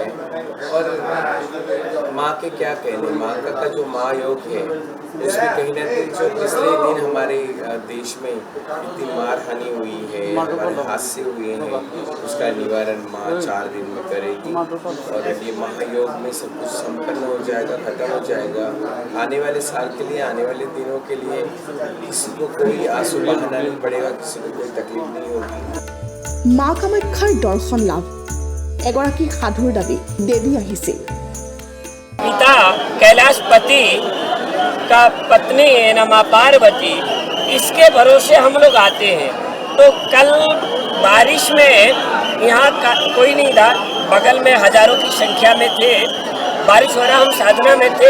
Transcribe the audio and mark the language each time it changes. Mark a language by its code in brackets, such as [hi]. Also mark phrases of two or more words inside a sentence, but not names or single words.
[hi] और माँ के क्या कहने, माँ का जो महायोग है उसमें कहीं ना कहीं जो पिछले दिन हमारे देश में इतनी मार हानि हुई है, हमारे हादसे हुए हैं, उसका निवारण माँ 4 दिन में करेगी। और ये महायोग में सब कुछ संपन्न हो जाएगा, खत्म हो जाएगा। आने वाले साल के लिए, आने वाले दिनों के लिए किसी को कोई आंसू बहाना नहीं पड़ेगा, किसी को कोई तकलीफ नहीं होगी। [as] মা কামাখ্যাৰ দৰ্শন লাভ, এগৰাকী সাধুৰ দাবী দেৱী আহিছিল। [hi] पिता कैलाशपति का पत्नी है ना माँ पार्वती, इसके भरोसे हम लोग आते हैं। तो कल बारिश में यहाँ कोई नहीं था, बगल में हजारों की संख्या में थे, बारिश हो रहा, हम साधना में थे।